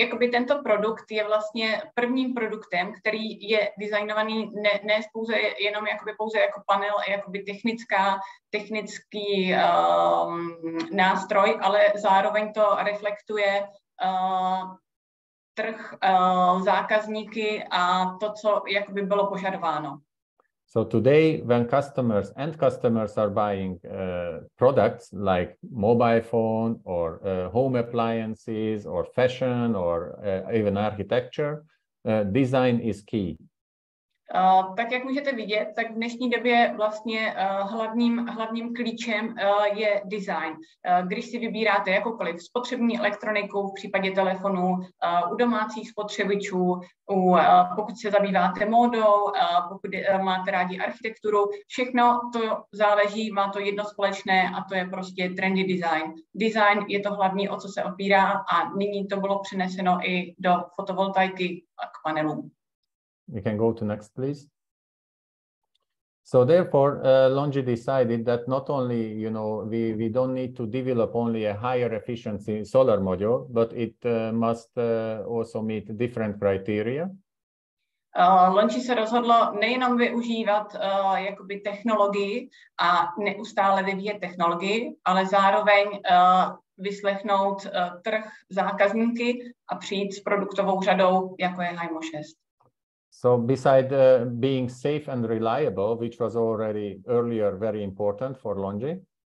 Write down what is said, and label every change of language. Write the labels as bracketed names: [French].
[Czech] Tento produkt je vlastně prvním produktem, který je designovaný ne pouze jenom pouze jako panel, jakoby technický nástroj, ale zároveň to reflektuje trh, zákazníky a to, co jakoby bylo požadováno. [English] So today, when end customers are buying products like mobile phone or home appliances or fashion or even architecture, design is key. [Czech] Tak jak můžete vidět, tak v dnešní době vlastně hlavním klíčem je design. Když si vybíráte jakoukoliv spotřební elektroniku v případě telefonů, u domácích spotřebičů, pokud se zabýváte módou, pokud máte rádi architekturu, všechno to záleží, má to jedno společné a to je prostě trendy design. Design je to hlavní, o co se opírá a nyní to bylo přeneseno i do fotovoltaiky a k panelům. [English] We can go to next, please. So therefore, LONGi decided that not only, we don't need to develop only a higher efficiency solar module, but it must also meet different criteria. [Czech] LONGi se rozhodlo nejenom využívat jakoby technologii a neustále vyvíjet technologii, ale zároveň vyslechnout trh, zákazníky a přijít s produktovou řadou, jako je HYMO 6. [English] So beside being safe and reliable, which was already earlier very important for LONGi,